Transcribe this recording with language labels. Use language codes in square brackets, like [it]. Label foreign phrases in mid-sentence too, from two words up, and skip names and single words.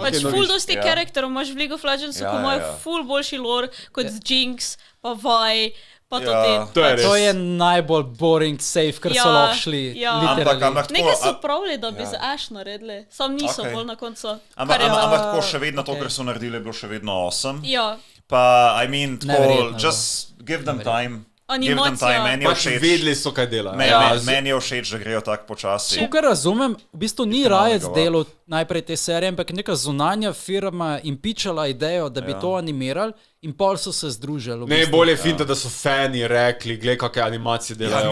[sl] Pač ful dosti karakterov imaš v [en] League of Legends, [sl] ko imajo ful boljši lore kot Jinx, pa Vi, pa to te. To je najbolj boring save, kar so lahko šli. Nekaj so pravili, da bi z Ashe naredili, sam niso bolj na koncu. Ampak tako še vedno to, kar so naredili, je bilo še vedno awesome. Ja. Pa, [en] I mean, [sl] tako, [en] just give them time. [sl] Animacija. Pač vedeli so, kaj delajo. Meni je všeč, da grejo tako počasi. Tukaj razumem, v bistvu ni Riot delal najprej te serije, ampak neka zunanja firma jim pičala idejo, da bi to animirali in pol so se združili. Ne, bolje je finta, da so fani rekli, glej, kakve animacije delajo.